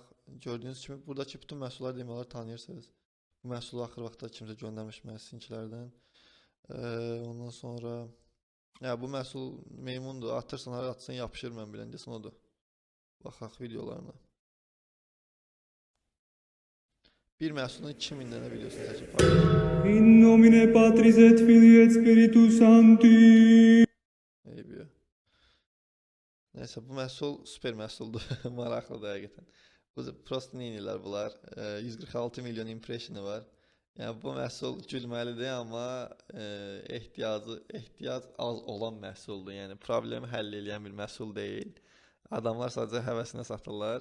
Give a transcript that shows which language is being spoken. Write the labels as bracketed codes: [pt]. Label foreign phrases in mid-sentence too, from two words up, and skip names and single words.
[az] Gördüyünüz kimi buradakı bütün məhsulları demək olar tanıyırsınız. Bu məhsulu axır vaxtda kimsə göndərmiş mənə sizinkilərdən. Ondan sonra bu məhsul meymundur, atırsan, atsan yapışır, mən bilən desin odur. Baxaq videolarına. Bir məhsulun 2000 dənə videosunu çəkib paylaşır. [la] In nomine Patris et Filii et Spiritus Sancti. Eybiyo. [az] Neyse bu məhsul süper məhsuldur. Maraqlıdır həqiqətən. Bu prosto neyinlər bunlar? 146 milyon impressionu var. Yəni bu məhsul gülməlidir, amma ehtiyac az olan məhsuldur. Yəni problemi həll edən bir məhsul deyil. Adamlar sadəcə həvəsinə satırlar.